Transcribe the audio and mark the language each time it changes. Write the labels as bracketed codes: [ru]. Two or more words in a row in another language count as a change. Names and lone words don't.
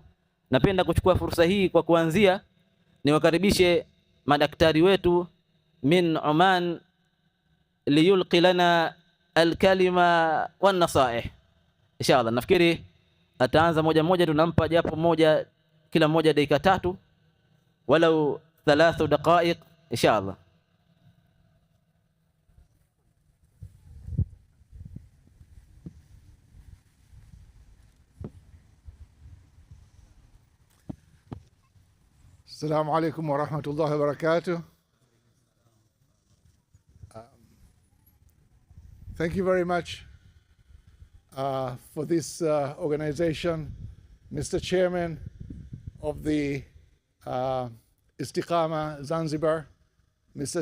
[sw] Napenda kuchukua fursa hii kwa kuanzia niwakaribishe madaktari wetu [ar] من عمان ليلقي لنا الكلمة والنصائح. [sw] Inshallah nafikiri ataanza moja moja, tunampa japo moja kila moja dakika 3 walau 3 دقائق inshallah. [ar] السلام عليكم ورحمة الله وبركاته. [en] Thank you very much for this organization, Mr. Chairman of the Istiqama Zanzibar, Mr.